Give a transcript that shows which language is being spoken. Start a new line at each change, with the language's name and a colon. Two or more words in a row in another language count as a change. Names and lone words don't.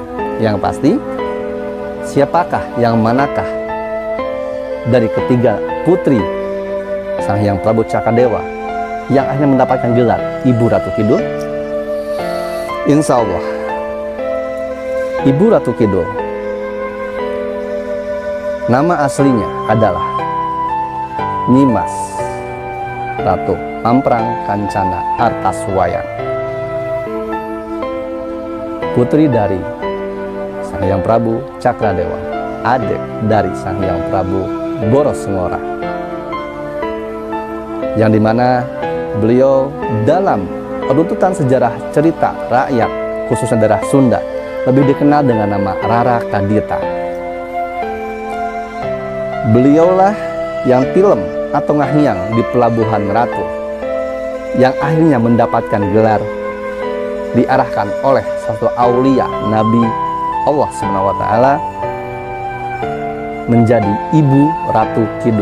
Indonesian: Yang pasti, siapakah yang manakah dari ketiga putri Sang Hyang Prabu Cakradewa yang akhirnya mendapatkan gelar Ibu Ratu Kidul?
Arabic: Insya Allah,
Indonesian: Ibu Ratu Kidul nama aslinya adalah Nyimas Ratu Mamprang Kancana Artaswaya, putri dari Sang Hyang Prabu Cakradewa, adik dari Sang Hyang Prabu Borosengora, yang dimana beliau dalam runtutan sejarah cerita rakyat khususnya daerah Sunda lebih dikenal dengan nama Rara Kadita. Beliaulah yang tilem atau ngahyang di Pelabuhan Ratu, yang akhirnya mendapatkan gelar diarahkan oleh satu aulia Nabi Allah SWT menjadi Ibu Ratu Kidul.